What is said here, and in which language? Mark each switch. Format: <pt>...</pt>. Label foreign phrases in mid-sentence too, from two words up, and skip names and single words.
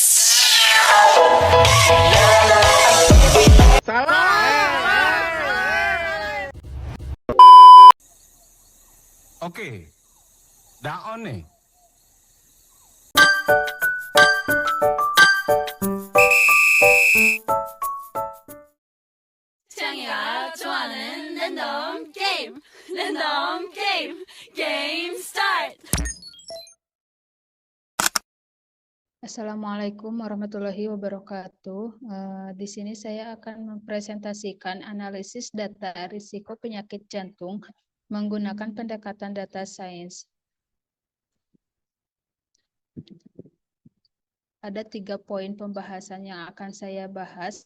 <id>Oke, dah on nih.</id> <ko>창이가 좋아하는 랜덤 게임, 랜덤 게임, 게임 스타트.</ko> <ar>السلام عليكم ورحمة الله وبركاته.</ar> <id>Di sini saya akan mempresentasikan analisis data risiko penyakit jantung menggunakan pendekatan</id> <en>data science.</en> <id>Ada 3 poin pembahasan yang akan saya bahas.</id>